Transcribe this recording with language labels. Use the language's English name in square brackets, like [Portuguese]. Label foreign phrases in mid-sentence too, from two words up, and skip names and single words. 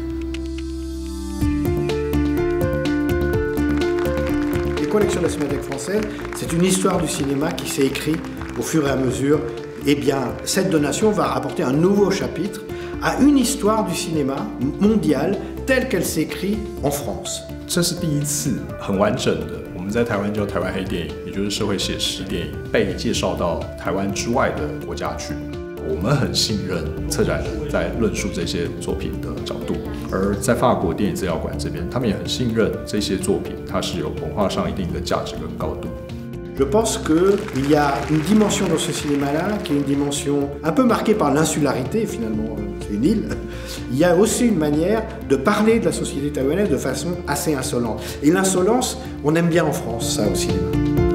[French] Les collections de la Cinémathèque française, c'est une histoire du cinéma qui s'est écrite au fur et à mesure. Eh bien, cette donation va rapporter un nouveau chapitre à une histoire du cinéma mondial telle qu'elle s'écrit en France. [Chinese] 这是第一次很完整的，我们在台湾叫台湾黑电影，也就是社会写实电影，被介绍到台湾之外的国家去。我们很信任策展人在论述这些作品的角度，而在法国电影资料馆这边，他们也很信任这些作品，它是有文化上一定的价值跟高度。 [French] Je pense qu'il y a une dimension dans ce cinéma-là qui est une dimension un peu marquée par l'insularité, finalement, c'est une île. Il y a aussi une manière de parler de la société taïwanaise de façon assez insolente. Et l'insolence, on aime bien en France, ça, au cinéma.